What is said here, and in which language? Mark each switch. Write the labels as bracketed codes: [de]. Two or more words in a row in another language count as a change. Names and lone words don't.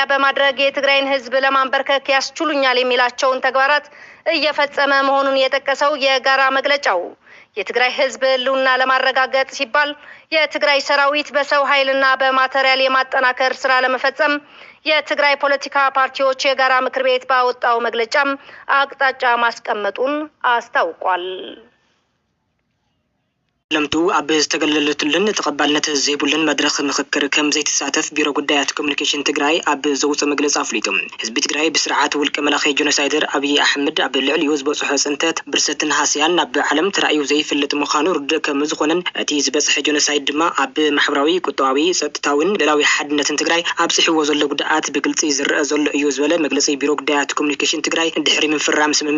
[am] በማድረግ የትግራይን ህዝብ ለማንበርከክ ያስችሉኛል የሚላቸውን ተግባራት እየፈጸመ መሆኑን የጠቀሰው የጋራ መግለጫው የትግራይ ህዝብ ህልውና ለማረጋገጥ ሲባል የትግራይ ሰራዊት በሰው ኃይልና በማቴሪያል የማጠናከር ስራ ለመፈጸም የትግራይ ፖለቲካ ፓርቲዎች የጋራ ምክር ቤት ባወጣው መግለጫም አቅጣጫ ማስቀመጡን አስታውቋል። [ti] ለምቱ አብ ዝተገለለቱልን ተቀባልነት ዘይቡልን መድረክ ምክክር ከም ዘይተሳተፍ ቢሮ ጉዳያት ኮሙኒኬሽን ትግራይ አብ ዘውፅ መግለጽ አፍሊጡ ህዝቢ ትግራይ ብስርዓት ውልቀ መላኺ ጆኖሳይደር አብይ አህመድ አብ ልዕልዩ ዝበፅሖ ፅንተት ብርሰትን ሃስያን ናብ ዓለም ተራእዩ ዘይፍለጥ ምዃኑ ርዱእ ከም ዝኾነን እቲ ዝበፅሐ ጆኖሳይድ ድማ አብ ማሕበራዊ ቁጠባዊ ፀጥታውን ልዕላዊ ሓድነትን ትግራይ ኣብፅሕዎ ዘሎ ጉድኣት ብግልፂ ዝረአ ዘሎ እዩ ዝበለ መግለፂ ቢሮ ጉዳያት ኮሙኒኬሽን ትግራይ ድሕሪ ምፍራም ስምምዕ